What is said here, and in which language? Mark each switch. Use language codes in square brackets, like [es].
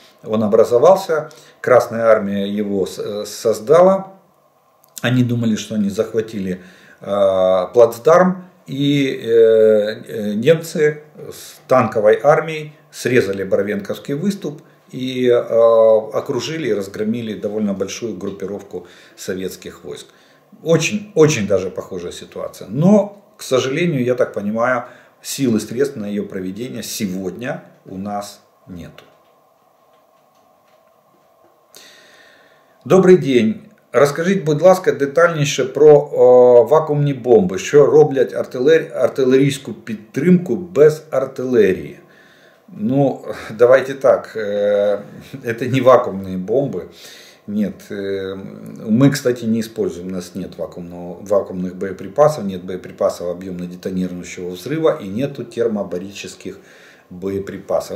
[ru] Он образовался, Красная Армия его создала, они думали, что они захватили плацдарм, и немцы с танковой армией срезали Барвенковский выступ и окружили и разгромили довольно большую группировку советских войск. Очень, очень даже похожая ситуация. Но, к сожалению, я так понимаю, сил и средств на ее проведение сегодня у нас нету. [uk] Добрий день. Розкажіть, будь ласка, детальніше про вакуумні бомби, що роблять артилерійську підтримку [ru] без артиллерии. Ну, давайте так, это не вакуумные бомбы. Нет, мы, кстати, не используем, у нас нет вакуумных боеприпасов, нет боеприпасов объемно-детонирующего взрыва и нету термобарических боеприпасов.